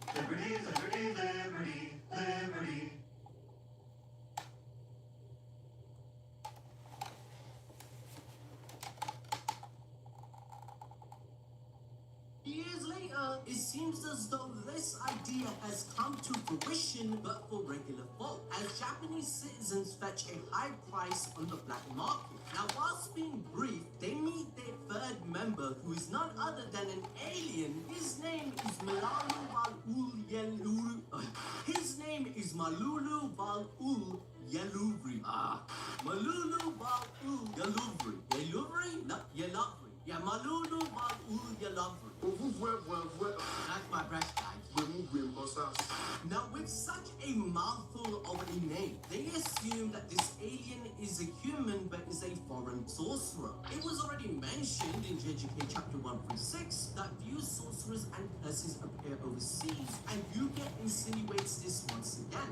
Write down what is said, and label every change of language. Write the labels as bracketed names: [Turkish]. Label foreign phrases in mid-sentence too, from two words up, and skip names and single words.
[English] Liberty, liberty, liberty, liberty. Years later, it seems as though this idea has come to fruition, but for regular folk, as Japanese citizens fetch a high price on the black market. Now, whilst being briefed, they meet their third member, who is none other than an alien. His name is Malulu Balul Yeluru. His name is Malulu Balul Yeluri. Malulu Balul Yeluri. Yeluri? No, Yeluri. Yeah, Malulu Balul Yeluri. That's my breast, guys. Now, with such a mouthful of a name, they assume that this alien is a human but is a foreign sorcerer. It was already mentioned in JJK chapter 136 that few sorcerers and curses appear overseas, and Yuga insinuates this once again.